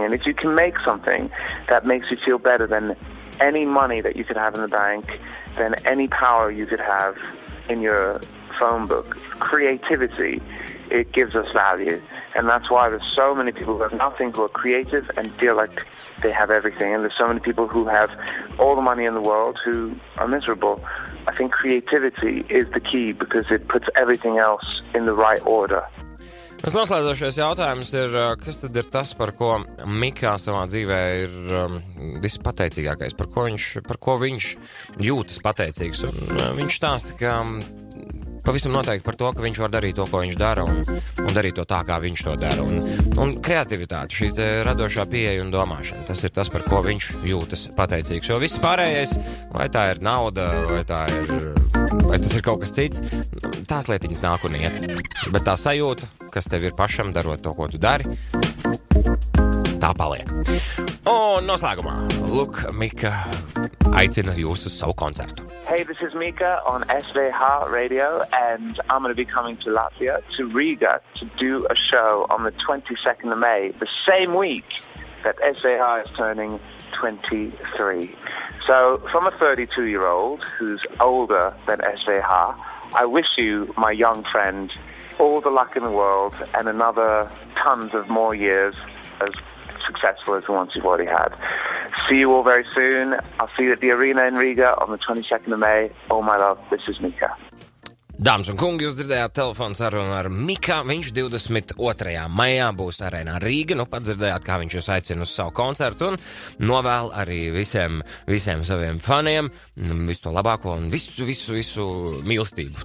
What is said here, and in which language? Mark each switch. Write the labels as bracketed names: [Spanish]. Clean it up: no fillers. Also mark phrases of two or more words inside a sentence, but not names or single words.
[English] And if you can make something that makes you feel better than any money that you could have in the bank, than any power you could have in your phone book, creativity, it gives us value. And that's why there's so many people who have nothing who are creative and feel like they have everything. And there's so many people who have all the money in the world who are miserable. I think creativity is the key because it puts everything else in the right order. [Latvian] Mums noslēdzošais jautājums ir, kas tad ir tas, par ko Mika savā dzīvē ir vispateicīgākais, par ko viņš jūtas pateicīgs. Un viņš stāsta, ka pavisam noteikti par to, ka viņš var darīt to, ko viņš dara, un darīt to tā, kā viņš to dara. Un kreativitāte, šī radošā pieeja un domāšana, tas ir tas, par ko viņš jūtas pateicīgs. Jo viss pārējais, vai tā ir nauda, vai tas ir kaut kas cits, tās lietiņas nāk un iet. Bet tā sajūta, kas tev ir pašam darot to, ko tu dari, tā paliek. Un noslēgumā, lūk, Mika aicina jūs uz savu koncertu. [English] Hey, this is Mika on SWH Radio, and I'm going to be coming to Latvia, to Riga, to do a show on the 22nd of May, the same week that SWH is turning 23. So, from a 32-year-old who's older than SWH, I wish you, my young friend, all the luck in the world and another tons of more years as successful as the ones you've already had. See you all very soon. I'll see you at the arena in Riga on the 22nd of May. All my love, this is Mika. [Latvian] Dāmas un kungi, jūs dzirdējāt telefonu sarunu ar Mika. Viņš 22. maijā būs arēnā Rīga. Nu, pat dzirdējāt, kā viņš jūs aicina uz savu koncertu un novēl arī visiem saviem faniem visu to labāko un visu mīlestību.